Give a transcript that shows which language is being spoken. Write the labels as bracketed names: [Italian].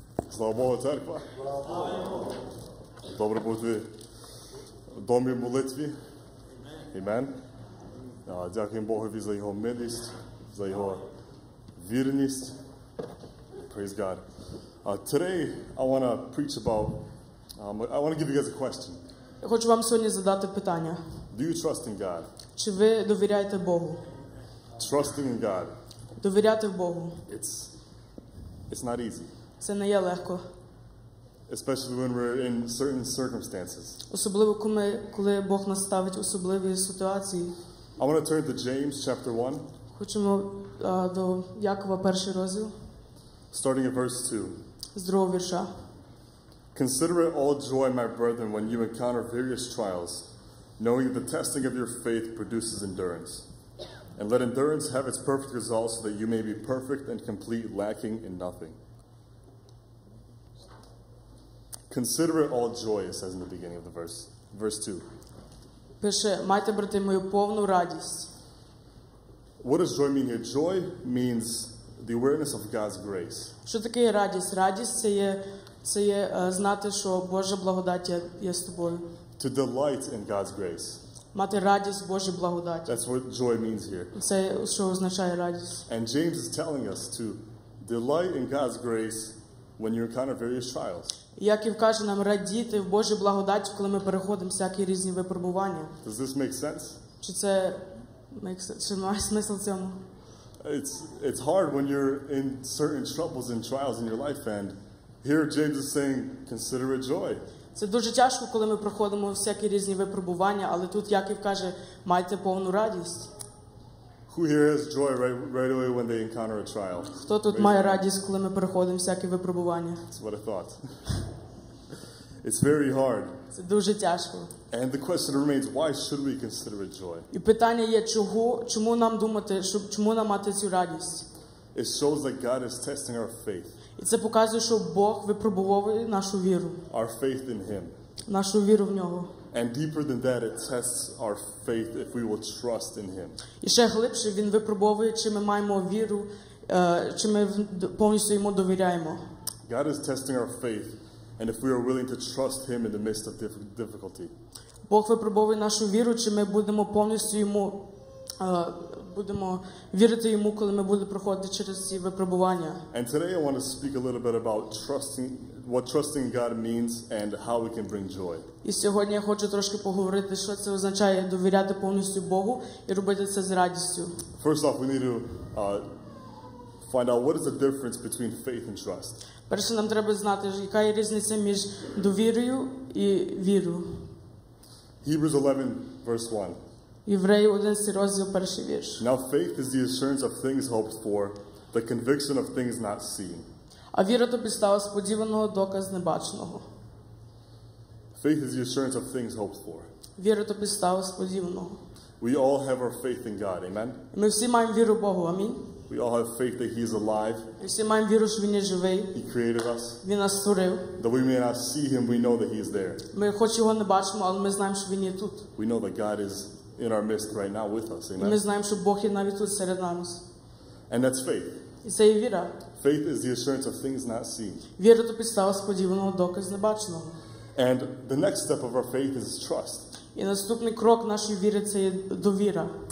[Ukrainian] Слава Богу, церква. Добре бути в домі молитві. Амен. Дякуємо Богові за його милість, за його вірність. [English] Praise God. Today I want to preach about, I want to give you guys a question. [Ukrainian] Я хочу вам сьогодні задати питання. [English] Do you trust in God? [Ukrainian] Чи ви довіряєте Богу? [English] Trusting in God, [Ukrainian] Довіряти Богу. [English] it's not easy. [Ukrainian] Це не є легко. [English] Especially when we're in certain circumstances. [Ukrainian] Особливо, коли Бог нас ставить в особливі ситуації. [English] I want to turn to James chapter 1, [Ukrainian] Хочемо до Якова, 1 розділ, [English] starting at verse 2. [Ukrainian] з 2 вірша. [English] Consider it all joy, my brethren, when you encounter various trials, knowing that the testing of your faith produces endurance. And let endurance have its perfect result, so that you may be perfect and complete, lacking in nothing. Consider it all joy, it says in the beginning of the verse. Verse 2. [Ukrainian] Пише, майте, брати мої, повну радість. [English] What does joy mean here? Joy means the awareness of God's grace. [Ukrainian] Що таке радість? Радість це є знати, що Божа благодать є з тобою. [English] To delight in God's grace. [Ukrainian] Мати радість в Божій благодаті. [English] That's what joy means here. [Ukrainian] Це що означає радість. [English] And James is telling us to delight in God's grace when you encounter various trials. [Ukrainian] Яків каже нам радіти в Божій благодаті, коли ми переходимо всякі різні випробування. [English] Does this make sense? [Ukrainian] Чи це чи має смисл цьому? [English] It's hard when you're in certain troubles and trials in your life, and here James is saying, consider it joy. [Ukrainian] Це дуже тяжко, коли ми проходимо всякі різні випробування, але тут Яків каже, майте повну радість. [English] Who here has joy right away when they encounter a trial? [Ukrainian] Хто тут має радість, коли ми проходимо всякі випробування? [English] That's what I thought. It's very hard. [Ukrainian] Це дуже тяжко. [English] And the question remains, why should we consider it joy? [Ukrainian] І питання є, чому нам думати, чому нам мати цю радість? [English] It shows that God is testing our faith. [Ukrainian] І це показує, що Бог випробовує нашу віру. [English] Our faith in Him. [Ukrainian] Нашу віру в Нього. [English] And deeper than that, it tests our faith if we will trust in Him. [Ukrainian] І ще глибше Він випробовує, чи ми маємо віру, чи ми повністю Йому довіряємо. [English] God is testing our faith, and if we are willing to trust Him in the midst of difficulty. [Ukrainian] Бог випробовує нашу віру, чи ми будемо повністю Йому, будемо вірити Йому, коли ми будемо проходити через ці випробування. [English] And today I want to speak a little bit about what trusting God means and how we can bring joy. [Ukrainian] І сьогодні я хочу трошки поговорити, що це означає довіряти повністю Богу і робити це з радістю. [English] First off, we need to find out what is the difference between faith and trust. [Ukrainian] Перше, нам треба знати, яка є різниця між довірою і вірою. [English] Hebrews 11, verse 1. [Ukrainian] Євреї 11 розділ, перший вірш. [English] Now faith is the assurance of things hoped for, the conviction of things not seen. [Ukrainian] А віра то підстава сподіваного, доказ небаченого. [English] Faith is the assurance of things hoped for. [Ukrainian] Віра то підстава сподіваного. [English] We all have our faith in God, amen? [Ukrainian] Ми всі маємо віру в Богу, амінь. [English] We all have faith that He is alive. [Ukrainian] Ми всі маємо віру, що Він є живий. [English] He created us. [Ukrainian] Він нас створив. [English] Though we may not see Him, we know that He is there. [Ukrainian] Ми хоч його не бачимо, але ми знаємо, що Він є тут. [English] We know that God is in our midst right now with us, [Ukrainian] І ми [English] amen? [Ukrainian] знаємо, що Бог є навіть тут серед нас. [English] And that's faith. [Ukrainian] І це є віра. [English] Faith is the assurance of things not seen. [Ukrainian] Віра то підстава сподіваного, доказ небаченого. [English] And the next step of our faith is trust. [Ukrainian] І наступний крок нашої віри – це є довіра.